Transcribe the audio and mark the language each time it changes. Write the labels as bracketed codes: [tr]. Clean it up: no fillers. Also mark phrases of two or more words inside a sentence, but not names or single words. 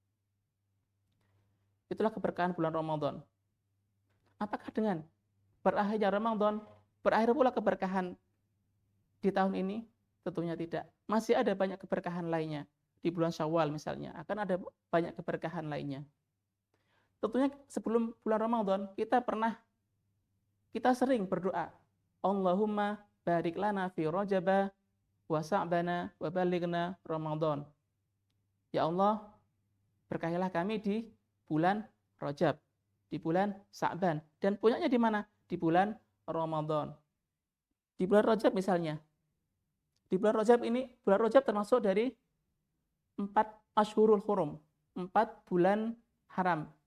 [id] Itulah keberkahan bulan Ramadan. Apakah dengan berakhirnya Ramadan berakhir pula keberkahan di tahun ini? Tentunya tidak. Masih ada banyak keberkahan lainnya. Di bulan Syawal misalnya, akan ada banyak keberkahan lainnya. Tentunya sebelum bulan Ramadan, kita sering berdoa, [ar] اللهم بارك لنا في رجب وشعبان وبلغنا رمضان. [id] Ya Allah, berkahilah kami di bulan Rajab, di bulan Sa'ban, dan puncaknya di mana? Di bulan Ramadan. Di bulan Rajab misalnya, di bulan Rajab termasuk dari 4 [ar] أشهر الحرم, [id] 4 bulan haram.